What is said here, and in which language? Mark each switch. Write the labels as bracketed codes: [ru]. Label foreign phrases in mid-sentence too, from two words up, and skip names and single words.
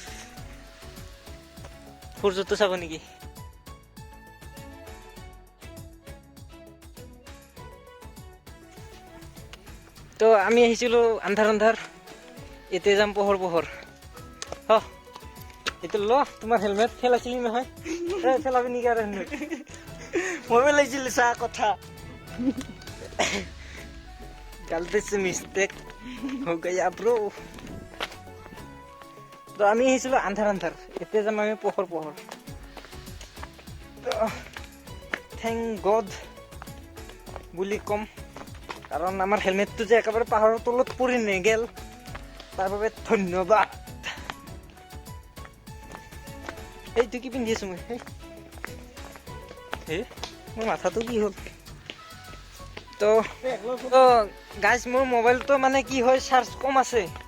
[as] সূৰ্যটো চাব নেকি তো আমি আহিছিলো আন্ধাৰ এতিয়া যাম পোহৰ এইটো ল তোমাৰ হেলমেট ফেলাইছিলি নহয় ফেলাবি নেকি আৰু হেলমেট মই পেলাইছিলো চা কথা [hi] गलती से मिस्टेक हो गया ब्रो [as] तो আমি আহিছিলো আন্ধাৰ এতিয়া যাম আমি পোহৰ [en] Thank God [as] বুলি কম কাৰণ আমাৰ হেলমেটটো যে একেবাৰে পাহাৰৰ তলত পৰি নেগেল তাৰ বাবে ধন্যবাদ এইটো কি পিন্ধি আছো মই মোৰ মাথাটো কি হ'ল তো গাইজ মোৰ মোবাইলটো মানে কি হয় চাৰ্জ কম আছে